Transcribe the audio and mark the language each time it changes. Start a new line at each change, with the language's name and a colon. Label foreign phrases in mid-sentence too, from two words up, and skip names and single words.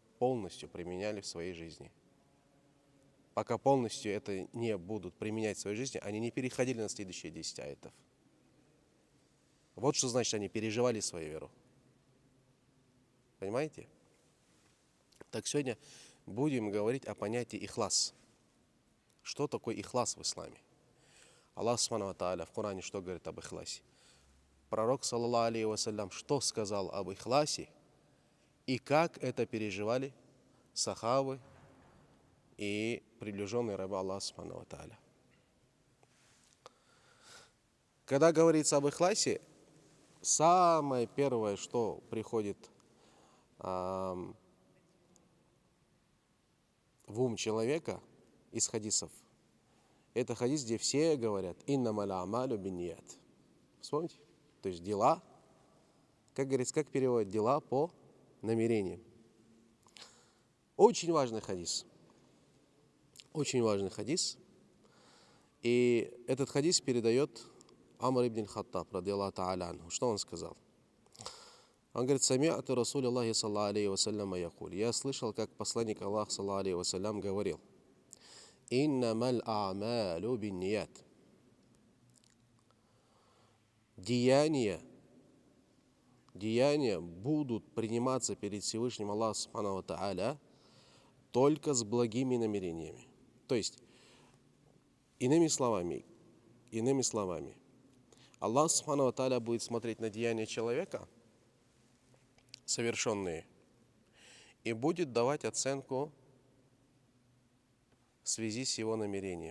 Russian: Полностью применяли в своей жизни. Пока полностью это не будут применять в своей жизни, они не переходили на следующие 10 аятов. Вот что значит, они переживали свою веру. Понимаете? Так сегодня будем говорить о понятии ихлас. Что такое ихлас в исламе?
Arabic: الله سبحانه وتعالى
Russian: в Коране что говорит об ихласе? Пророк,
Arabic: صلى الله عليه وسلم,
Russian: что сказал об ихласе и как это переживали сахабы и приближенные рабы Аллаха
Arabic: سبحانه وتعالى.
Russian: Когда говорится об ихласе, самое первое, что приходит в ум человека из хадисов, это хадис, где все говорят
Arabic: «إنما الأعمال بالنيات».
Russian: Вспомните? То есть дела, как говорится, как переводят дела по намерениям. Очень важный хадис. Очень важный хадис. И этот хадис передает Амр ибн Хаттаб,
Arabic: رضي الله تعالى عنه.
Russian: Что он сказал? Он говорит:
Arabic: «سمعت رسول الله صلى الله عليه وسلم يقول».
Russian: Я слышал, как посланник Аллаха
Arabic: صلى الله عليه وسلم
Russian: говорил:
Arabic: «إنما الأعمال بالنيات».
Russian: Деяния будут приниматься перед Всевышним Аллахом
Arabic: سبحانه وتعالى
Russian: только с благими намерениями. То есть, иными словами, Аллах
Arabic: سبحانه وتعالى
Russian: будет смотреть на деяния человека, совершенные, и будет давать оценку в связи с его намерением.